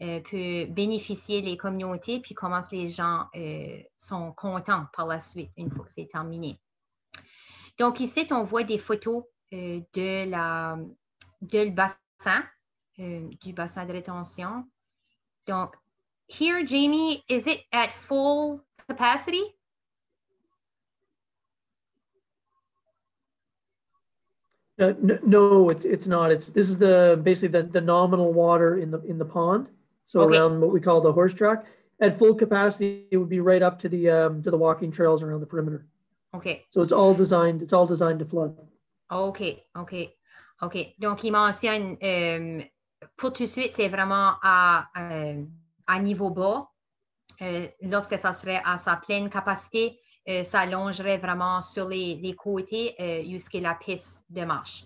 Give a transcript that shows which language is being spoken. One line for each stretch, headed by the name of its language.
French: peut bénéficier les communautés, puis comment les gens sont contents par la suite, une fois que c'est terminé. Donc, ici, on voit des photos du bassin de rétention.
English: Donc, here, Jamie, is it at full capacity? No, it's not. This is basically the nominal water in the pond. So okay. Around what we call the horse track. At full capacity, it would be right up to the walking trails around the perimeter. Okay. So it's all designed to flood. OK.
French: Donc, il mentionne, pour tout de suite, c'est vraiment à niveau bas. Lorsque ça serait à sa pleine capacité, ça allongerait vraiment sur les côtés jusqu'à la piste de marche.